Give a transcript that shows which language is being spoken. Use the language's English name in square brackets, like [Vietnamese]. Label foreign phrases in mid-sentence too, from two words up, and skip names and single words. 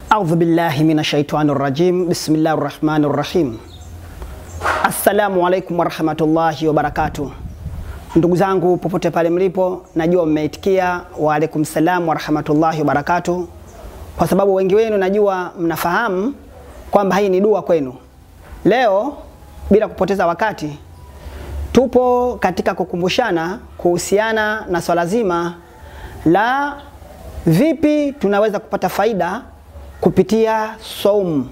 [Arabic] أعوذ بالله من الشيطان الرجيم. بسم الله الرحمن الرحيم. السلام عليكم ورحمة الله وبركاته. [Swahili] Ndugu zangu popote pale mlipo, najua mmeitikia [Arabic] وعليكم السلام ورحمة الله وبركاته, [Swahili] kwa sababu wengi wenu najua mnafahamu kwamba hii ni dua kwenu. Leo bila kupoteza wakati tupo katika kukumbushana kuhusiana na swala zima la vipi tunaweza kupata faida kupitia saumu.